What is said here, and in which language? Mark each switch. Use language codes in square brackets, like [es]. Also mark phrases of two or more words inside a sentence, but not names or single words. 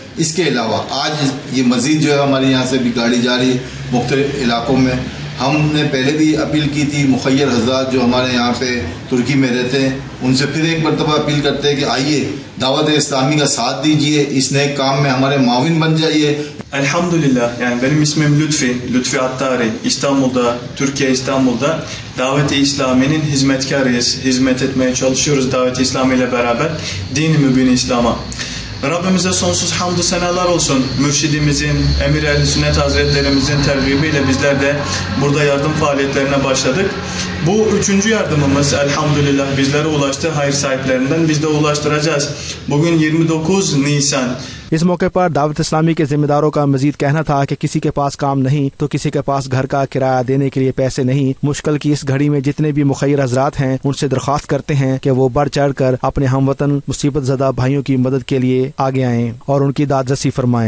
[ur] اس کے علاوہ آج یہ مزید جو ہے ہمارے یہاں سے بھی گاڑی جا رہی ہے مختلف علاقوں میں۔ ہم نے پہلے بھی اپیل کی تھی، مخیر حضرات جو ہمارے یہاں پہ ترکی میں رہتے ہیں ان سے پھر ایک مرتبہ اپیل کرتے ہیں کہ آئیے دعوت اسلامی کا ساتھ دیجیے، اس نئے کام میں hamaरे معاون بن جائیے۔ [tr] Elhamdülillah, yani benim ismim Lütfi Attari. Türkiye İstanbul'da Davet-i İslami'nin hizmetkarıyız. Hizmet etmeye çalışıyoruz Davet-i İslami ile beraber. Din-i Mübin İslam'a. Rabbimize sonsuz hamdü senalar olsun. Mürşidimizin, Emir Ehl-i Sünnet Hazretlerimizin tergibiyle bizler de burada yardım faaliyetlerine başladık. Bu 3. yardımımız elhamdülillah bizlere ulaştı. Hayır sahiplerinden biz de ulaştıracağız. Bugün 29 Nisan. [ur] اس موقع پر دعوت اسلامی کے ذمہ داروں کا مزید کہنا تھا کہ کسی کے پاس کام نہیں تو کسی کے پاس گھر کا کرایہ دینے کے لیے پیسے نہیں۔ مشکل کی اس گھڑی میں جتنے بھی مخیر حضرات ہیں ان سے درخواست کرتے ہیں کہ وہ بڑھ چڑھ کر اپنے ہم وطن مصیبت زدہ بھائیوں کی مدد کے لیے آگے آئیں اور ان کی داد رسی فرمائیں۔